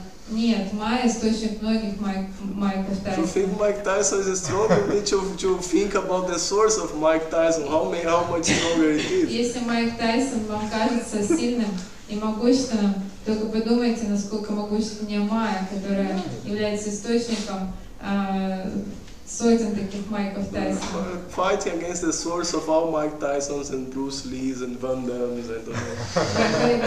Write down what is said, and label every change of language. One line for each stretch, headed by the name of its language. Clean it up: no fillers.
Russian: Нет, Майя источник многих Майков
English: If you think Mike Tyson is strong, you need to think about the source of Mike Tyson. How much stronger it is.
Russian: Если Майк Тайсон вам кажется сильным и могущественным, только подумайте, насколько могущественнее Майя, которая является источником сотен таких Майков Тайсона.
English: Fighting against the source of all Mike Tysons and Bruce Lees and Van Damme's, I don't know.